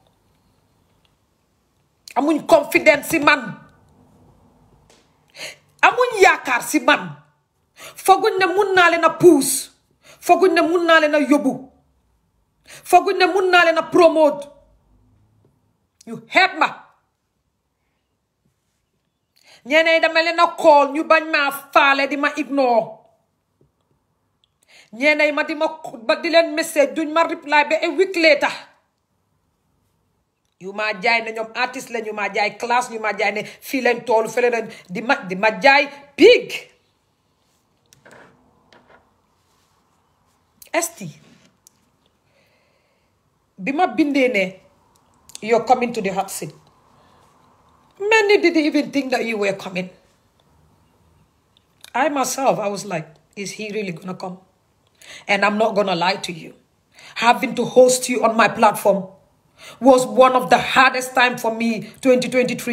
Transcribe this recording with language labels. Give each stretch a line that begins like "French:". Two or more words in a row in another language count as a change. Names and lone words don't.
Wolof: amuñ confidence si man amuñ yaakaar si man fooguñ ne mun naa leen a puus fooguñ ne mun naa leen a yóbbu fooguñ ne mun naa leen a promote ñu xeeb ma ñeneen dama leen a call ñu bañ maa faale di ma ignore ñeneen ma di leen message duñ ma reply ba
English: a week later
Wolof: yu ma jaay ne ñoom artiste la ñu ma jaay classe ñu ma jaay ne fii leen toolu fële leen di ma jaay big esti bi ma bindee ne
English: you're coming to the hot seat many didn't even think that you were coming. I myself, I was like, is he really gonna come? And I'm not gonna lie to you, having to host you on my platform was one of the hardest time for me 2023.